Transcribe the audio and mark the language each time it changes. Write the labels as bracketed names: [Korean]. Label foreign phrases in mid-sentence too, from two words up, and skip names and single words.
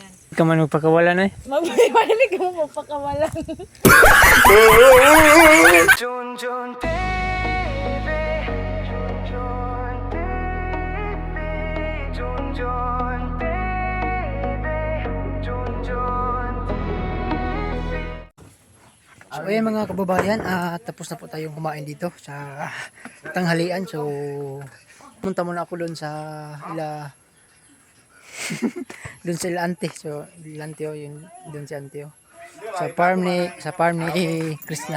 [Filipino] Ka man magpakawalan eh. Magbalik ka mo magpakawalan. Jun Jun baby, Jun Jun baby, Jun Jun baby, Jun Jun. So ayan mga kababayan, tapos na po tayong kumain dito sa tanghalian. So punta muna ako doon sa ila doon sa ila ante. So ila ante yun doon si ante sa farm ni Krishna.